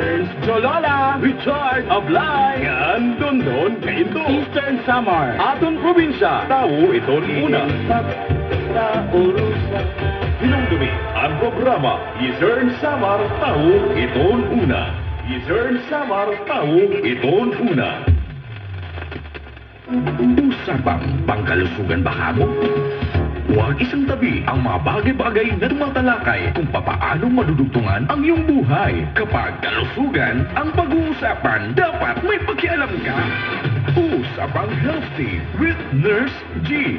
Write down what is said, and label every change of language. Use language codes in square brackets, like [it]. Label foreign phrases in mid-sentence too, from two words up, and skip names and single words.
[war] Jolola, Richard, Ablay, ngan Dondon, Kainto, Eastern Samar, aton probinsya, tao iton una. Hinungdumi ang programa Eastern Samar, tao iton una. Eastern Samar, tao iton una. [tl] Usapang pangkalusugan ba kamo? Huwag isang tabi ang mga bagay-bagay na tumatalakay kung papaano madudugtungan ang iyong buhay. Kapag kalusugan ang pag-uusapan, dapat may pakialam ka. Usapang Healthy with Nurse G.